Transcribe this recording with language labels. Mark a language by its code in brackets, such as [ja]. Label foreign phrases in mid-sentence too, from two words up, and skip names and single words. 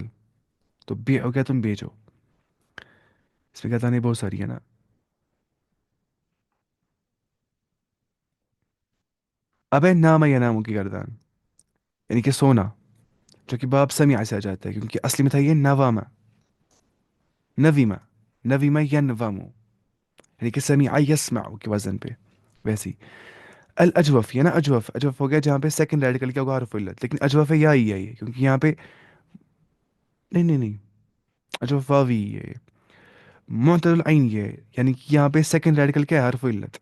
[ur] تو بی ہو گیا تم بھیجو. اس میں کہتا نہیں بہت ساری ہے نا. اب ہے نام یا ناموں کی گردان, یعنی کہ سونا, جو کہ باب سمیع سے آ جاتا ہے, کیونکہ اصلی میں تھا یہ نوامہ نویمہ نویمہ یا نوامو, یعنی کہ سمیع یسمع کے وزن پہ. ویسی الاجوف, یہ نا اجوف, اجوف ہو گیا جہاں پہ [en] second radical [ur] کیا ہوگا حرف علت, لیکن اجوف ہے یا ہی ہے یہ, کیونکہ یہاں پہ نہیں نہیں نہیں, اجوف واوی ہے, معتل العین یہ ہے, یعنی کہ یہاں پہ [en] second radical [ur] کیا ہے, حرف علت.